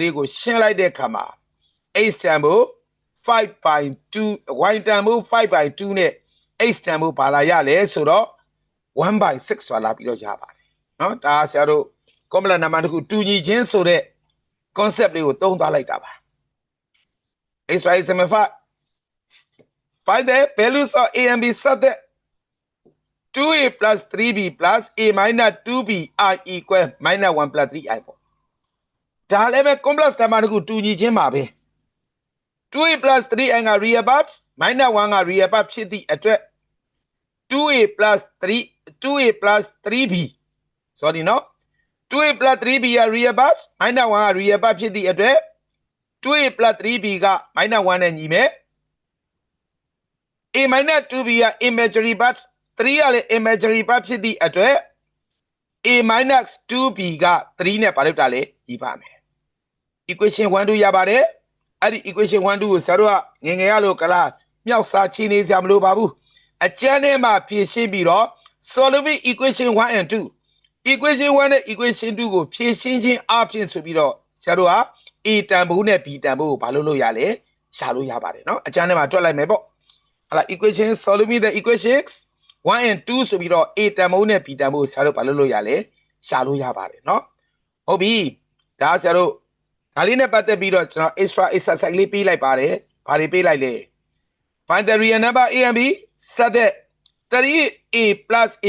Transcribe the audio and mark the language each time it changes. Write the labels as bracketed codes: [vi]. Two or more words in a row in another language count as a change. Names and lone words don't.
[my] လေးကိုရှင်းလိုက်တဲ့အခါမှာ x တန်ဖို့ 5 by 2 y တန်ဖို့ 5 by 2 နဲ့ x တန်ဖို့ဘာလာရလဲဆိုတော့ 1 by 6 ဆိုတာ လာပြီးတော့ရပါတယ်เนาะဒါဆရာတို့ [en] complex number [my] တခုတူညီခြင်းဆိုတဲ့ concept လေးကိုသုံးသွားလိုက်တာပါ exercise 75 [en] find the values of a and b such that 2a plus 3b plus a minus 2b are equal minus 1 plus 3i [my] ပေါ့ဒါလည်းပဲ [en] complex number [my] တခုတူညီခြင်းပါပဲ [en] 2a plus 3i [my] က [en] real part minus 1 [my] က [en] real part [my] ဖြစ်သည့်အတွက် [en] 2a plus 3b sorry [my] နော် [en] 2a plus 3b [my] က [en] real part minus 1 [my] က [en] real part [my] ဖြစ်သည့်အတွက် [en] 2a plus 3b [my] က [en] minus 1 [my] နဲ့ညီမယ် [en] a minus 2b [my] က [en] imaginary part 3 [my] ကလည်း [en] imaginary part [my] ဖြစ်သည့်အတွက် [en] a minus 2b [my] က 3နဲ့ဘာလုပ်တာလဲညီပါမယ် [en] equation 1 2 [my] ရပါတယ်အဲ့ဒီ [en] equation 1 2 [my] ကိုဆရာတို့ကငယ်ငယ်ရလို့ကလားမြောက်စားချင်းနေစရာမလိုပါဘူးအကျန်းထဲမှာဖြည့်ရှင်းပြီးတော့ solve [en] equation 1 and 2 equation 1 [my] နဲ့ [en] equation 2 [my] ကိုဖြည့်ရှင်းခြင်းအပြင်ဆိုပြီးတော့ဆရာတို့က a တန်ဖိုးနဲ့ b တန်ဖိုးကိုဘာလို့ရလဲရှာလို့ရပါတယ်เนาะအကျန်းထဲမှာတွက်လိုက်မယ်ပေါ့ဟာလား equation [en] solve the equations 1 and 2 [my] ဆိုပြီးတော့ a တန်ဖိုးနဲ့ b တန်ဖိုးကိုဆရာတို့ဘာလို့ရလဲရှာလို့ရပါတယ်เนาะဟုတ်ပြီဒါဆရာတို့ဒါလေးနဲ့ပတ်သက်ပြီးတော့ ကျွန်တော် [en] extra exercise [my] လေးပေးလိုက်ပါတယ်ဘာတွေပေးလိုက်လဲ [en] find the real number a and b such that 3a plus a